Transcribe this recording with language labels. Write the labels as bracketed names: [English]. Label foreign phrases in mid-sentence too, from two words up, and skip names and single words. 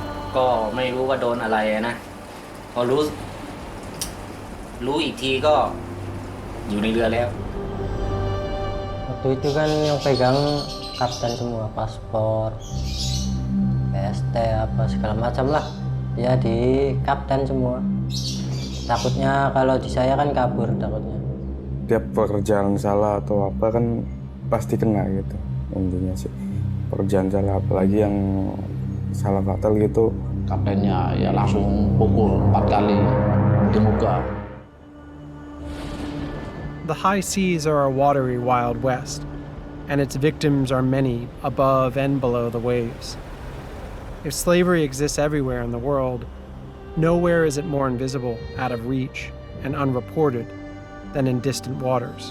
[Thai] ก็ไม่รู้ว่าโดนอะไรนะพอรู้อีกทีก็อยู่ในเรือแล้ว [Indonesian] Waktu itu kan yang pegang kapten semua, paspor, este apa segala macam lah. Ya di kapten semua. Takutnya kalau di saya kan kabur takutnya. Tiap pekerjaan salah atau apa kan pasti kena gitu intinya sih. Pekerjaan salah apalagi yang salah fatal gitu. Kaptennya ya langsung pukul 4 kali di muka. [English] The high seas are a watery Wild West, and its victims are many above and below the waves. If slavery exists everywhere in the world, nowhere is it more invisible, out of reach, and unreported than in distant waters.